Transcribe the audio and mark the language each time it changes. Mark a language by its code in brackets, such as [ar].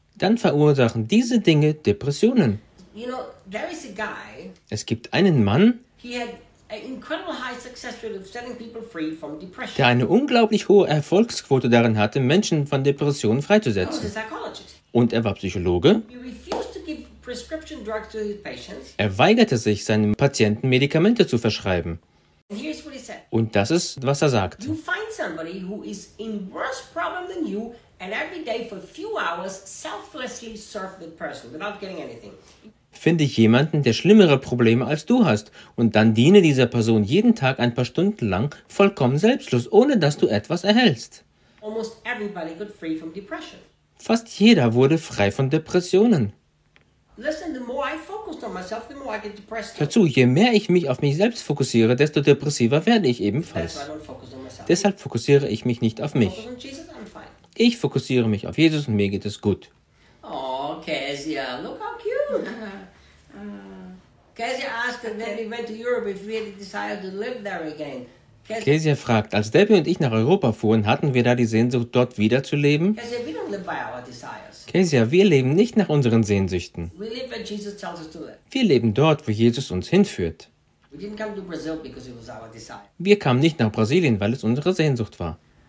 [de] Dann verursachen diese Dinge Depressionen. [en] You know, there is a guy, [de] es gibt einen Mann, [en] he had an incredible high success rate of setting people free from depression. [de] Der eine unglaublich hohe Erfolgsquote darin hatte, Menschen von Depressionen freizusetzen. [en] He was a psychologist. [de] Und er war Psychologe. [en] He refused to give prescription drugs to his patients. [de] Er weigerte sich, seinen Patienten Medikamente zu verschreiben. [en] And here's what he said. [de] Und das ist, was er sagt. [en] You find somebody who is in worse problem than you and every day for a few hours selflessly serve the person without getting anything. [de] Finde ich jemanden, der schlimmere Probleme als du hast und dann diene dieser Person jeden Tag ein paar Stunden lang vollkommen selbstlos, ohne dass du etwas erhältst. [en] Almost everybody got free from depression. [de] Fast jeder wurde frei von Depressionen. [en] Listen, the more I focus on myself, the more I get depressed. [de] Hör zu, je mehr ich mich auf mich selbst fokussiere, desto depressiver werde ich ebenfalls. [en] That's why I don't focus on myself. [de] Deshalb fokussiere ich mich nicht auf mich. [en] Focus on Jesus, I'm fine. [de] Ich fokussiere mich auf Jesus und mir geht es gut. [en] Oh, Kezia, look how cute. Kezia asked when we went to Europe if we had decided to live there again. [de] Kezia fragt, als Debbie und ich nach Europa fuhren, hatten wir da die Sehnsucht, dort wieder zu leben? [en] Kezia, we don't live by our desires. [de] Kezia, wir leben nicht nach unseren Sehnsüchten. [en] We live where Jesus tells us to live. [de] Wir leben dort, wo Jesus uns hinführt. [en] We didn't come to Brazil because it was our desire. [de] Wir kamen nicht nach Brasilien, weil es unsere Sehnsucht war.